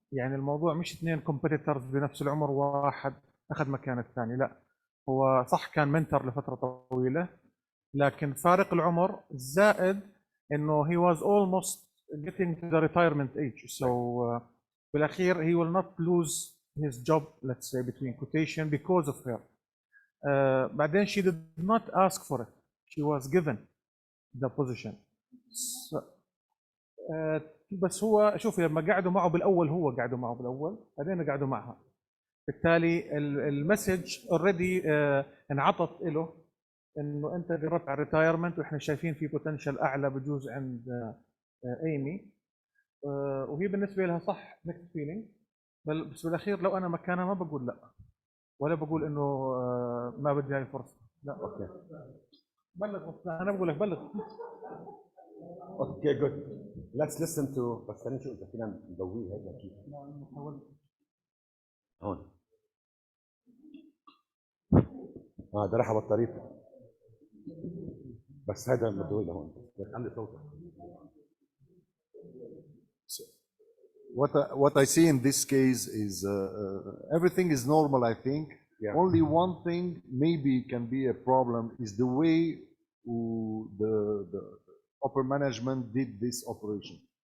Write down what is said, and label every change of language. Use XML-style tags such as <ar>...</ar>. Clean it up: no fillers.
<ar>يعني الموضوع مش اثنين كومبيتيتورز بنفس العمر واحد اخذ مكان الثاني، لا، هو صح كان منتر لفتره طويله لكن فارق العمر زائد انه</ar> <en>he was almost getting to the retirement age,</en> <ar>so بالاخير</ar> <en>he will not lose his job, let's say between quotation, because of her.</en> <ar>بعدين</ar> <en>she did not ask for it, she was given the position.</en> <ar>So, بس هو شوف لما قعدوا معه بالاول، هو قعدوا معه بالاول بعدين قعدوا معها، بالتالي المسج اوريدي انعطت له انه انت قربت على الريتايرمنت واحنا شايفين في بوتنشل اعلى بجوز عند ايمي، وهي بالنسبه لها صح نكست فيلينج، بس بالاخير لو انا مكانها ما بقول لا، ولا بقول انه ما بدي هاي الفرصه، لا. اوكي بلغ، انا بقول لك بلغ.</ar> <en>Okay good, let's listen to.</en> <ar>بس خلينا نشوف اذا فينا نضويه هيك اكيد. هون ده راح بطاريته، بس هذا المضوي لهون بس عندي صوته.</ar> <en>What I see in this case is everything is normal, I think. Yeah. Only one thing maybe can be a problem is the way the upper management did this operation.</en>